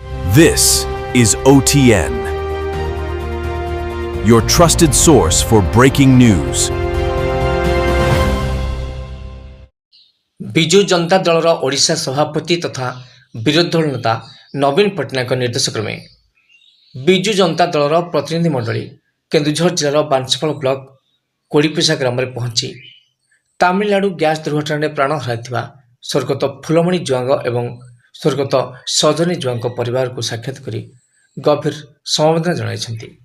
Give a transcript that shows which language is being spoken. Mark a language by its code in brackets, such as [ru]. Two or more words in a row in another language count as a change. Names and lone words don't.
[en] This is OTN, your trusted source for breaking news. [or] ବିଜୁ ଜନତା ଦଳର ଓଡ଼ିଶା ସଭାପତି ତଥା ବିରୋଧୀ ଦଳ ନେତା ନବୀନ ପଟ୍ଟନାୟକ ନିର୍ଦ୍ଦେଶ କ୍ରମେ ବିଜୁ ଜନତା ଦଳର ପ୍ରତିନିଧି ମଣ୍ଡଳୀ କେନ୍ଦୁଝର ଜିଲ୍ଲାର ବାଂଶପାଳ ବ୍ଲକ କୋଡ଼ିପିସା ଗ୍ରାମରେ ପହଞ୍ଚି ତାମିଲନାଡୁ ଗ୍ୟାସ୍ ଦୁର୍ଘଟଣାରେ ପ୍ରାଣ ହରାଇଥିବା ସ୍ୱର୍ଗତ ଫୁଲମଣି ଜୁଆଙ୍ଗ ଏବଂ ସ୍ୱର୍ଗତ ସଜନୀ ଜୁଆଙ୍କ ପରିବାରକୁ ସାକ୍ଷାତ କରି ଗଭୀର ସମବେଦନା ଜଣାଇଛନ୍ତି।